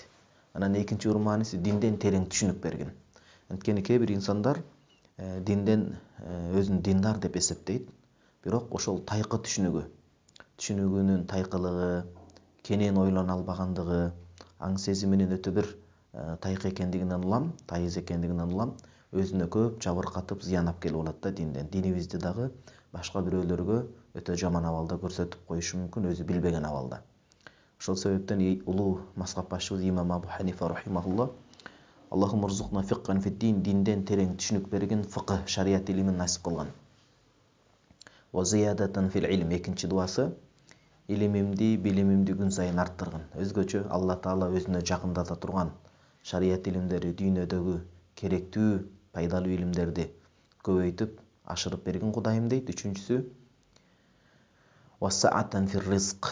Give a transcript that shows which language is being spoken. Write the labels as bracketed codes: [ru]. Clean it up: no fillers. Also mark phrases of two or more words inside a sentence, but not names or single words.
[ky] Анан экинчи урмааниси динден терең түшүнүк берген. Анткени кээ бир инсандар динден өзүн диндар деп эсептейт, бирок ошол тайкы түшүнүгүнүн тайкылыгы, кенен ойлоно албагандыгы, аң сезиминин өтө бир тайкы экендигинен улам, тайыз экендигинен улам, өзүнө көп жабыркатып, зыян алып келип алат да динден. Динибизди дагы башка бирөөлөргө өтө жаман абалда көрсөтүп коюшу мүмкүн, өзү билбеген абалда. Ошол себептен улуу мазхаб башчыбыз имам Абу Ханифа [ar] رحمه الله اللهم ارزقنا فقها في الدين, [ky] динден терең түшүнүк берген, фикх, шарият илимин насип кылган. [ar] وزيادة في العلم. [ky] Экинчи дуасы, илимимди, билимимди күн сайын арттыргын. Өзгөчө Алла Таала өзүнө жакындата турган шарият илимдери, дүйнөдөгү керектүү, пайдалуу илимдерди көбөйтүп, ашырып берген Кудайым дейт. Үчүнчүсү, [ar] وسعة في الرزق.